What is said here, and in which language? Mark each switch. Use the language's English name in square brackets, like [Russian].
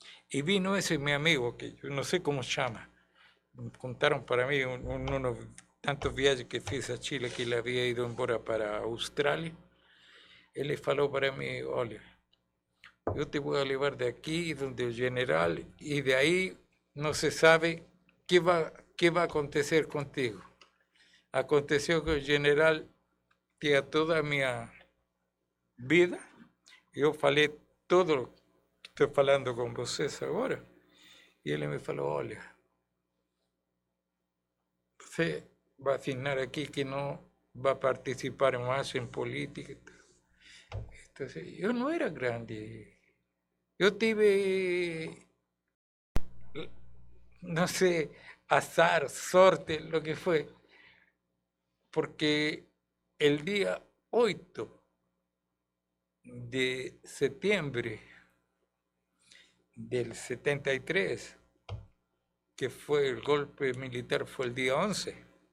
[Spanish] Y vino ese mi amigo, que yo no sé cómo se llama. Contaron para mí unos tantos viajes que [Portuguese] fiz [Spanish] a Chile que él había ido [Portuguese] embora [Spanish] para Australia. Él le [Portuguese] falou [Spanish] para mí, [Portuguese] olha, [Spanish] yo te voy a llevar de aquí, donde el general, y de ahí no se sabe qué va a acontecer contigo. Aconteció que el general [Portuguese] tinha toda a minha vida, eu falei todo o que estou falando com vocês agora, e ele me falou, olha, você vai assinar aqui que não vai participar mais em política. Então, eu não era grande, eu tive, não sei, [Spanish] azar, sorte, lo que foi, porque el día 8 de septiembre del 73, que fue el golpe militar, fue el día 11.